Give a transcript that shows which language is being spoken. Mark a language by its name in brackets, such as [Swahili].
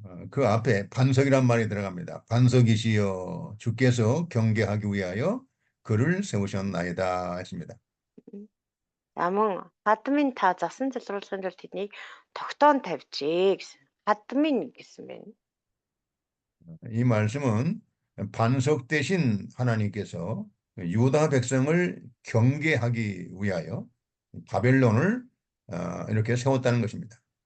[Korean] 그 앞에 반석이란 말이 들어갑니다. 반석이시여 주께서 경계하기 위하여 그를 세우셨나이다 했습니다. [Mongolian] За мөн хадмын та засан залруулахын тулд тэднийг тогтоон тавьжээ гэсэн. Хадмын гэсэн байна. [Korean] 이 말씀은 반석 대신 하나님께서 유다 백성을 경계하기 위하여 바벨론을 이렇게 세웠다는 것입니다.